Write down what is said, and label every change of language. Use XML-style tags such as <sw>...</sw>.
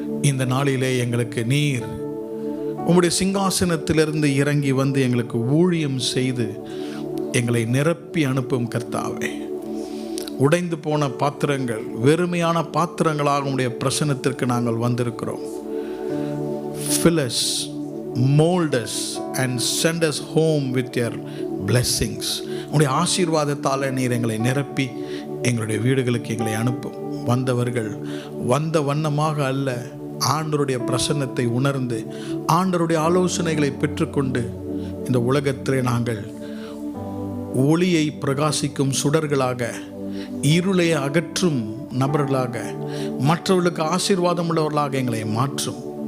<ta>இந்த நாளிலே எங்களுக்கு நீர் உம்முடைய சிங்காசனத்திலிருந்து இறங்கி வந்து எங்களுக்கு ஊழியம் செய்து எங்களை நிரப்பி அனுப்பும் கர்த்தாவே. உடைந்து போன பாத்திரங்கள், வெறுமையான பாத்திரங்களாக உம்முடைய பிரசன்னத்திற்கு நாங்கள் வந்திருக்கிறோம்.</ta> <en>Fill us, mold us and send us home with your blessings.</en> <ta>உடைய ஆசீர்வாதத்தால் நீர் எங்களை நிரப்பி எங்களுடைய வீடுகளுக்கு எங்களை அனுப்பும். வந்தவர்கள் வந்த வண்ணமாக அல்ல, ஆண்டவருடைய பிரசன்னத்தை உணர்ந்து ஆண்டவருடைய ஆலோசனைகளை பெற்றுக்கொண்டு இந்த உலகத்திலே நாங்கள் ஒளியை பிரகாசிக்கும் சுடர்களாக, இருளை அகற்றும் நபர்களாக, மற்றவர்களுக்கு ஆசீர்வாதம் உள்ளவர்களாக எங்களை மாற்றும்.</ta>